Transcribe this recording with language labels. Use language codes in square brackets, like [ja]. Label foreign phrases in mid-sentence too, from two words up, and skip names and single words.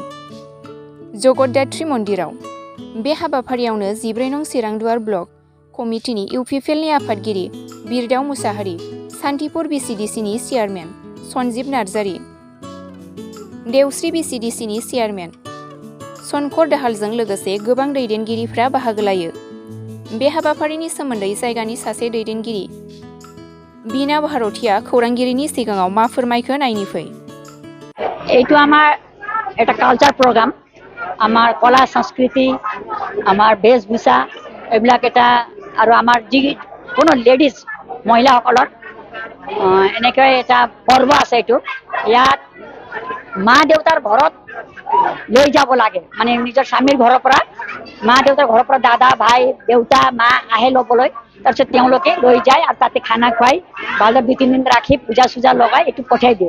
[brx] जगद्धात्री मन्दिराव बे हाबाफारियावनो 14 नं चिरांदुवार ब्लक कमिटिनि इउपिपिएलनि आफादगिरि बिरदाव मुसाहारि, सान्तिपुर VCDCनि चेयारमेन सन्जीब नार्जारि, देवस्रि VCDCनि चेयारमेन सनकर दाहालजों लोगोसे गोबां दैदेनगिरिफ्रा बाहागो लायो। बे हाबाफारिनि सोमोन्दै जायगानि सासे दैदेनगिरि बिना भारतीया खौरांगिरिनि सिगाङाव मा फोरमायखो नायनि फै। [as] এইটো আমাৰ এটা [en] culture program, [as] আমাৰ কলা সংস্কৃতি, আমাৰ বেশভূষা এইবিলাক এটা আৰু আমাৰ যি কোনো লেডিজ মহিলাসকলৰ এনেকৈ এটা পৰ্ব আছে। এইটো ইয়াত মা দেউতাৰ ঘৰত লৈ যাব লাগে, মানে নিজৰ স্বামীৰ ঘৰৰ পৰা মা দেউতাৰ ঘৰৰ পৰা দাদা ভাই দেউতা মা আহে ল'বলৈ, তাৰপিছত তেওঁলোকে লৈ যায় আৰু তাতে খানা খুৱাই ভালদৰে 2-3 দিন ৰাখি পূজা চূজা লগাই এইটো পঠাই দিয়ে।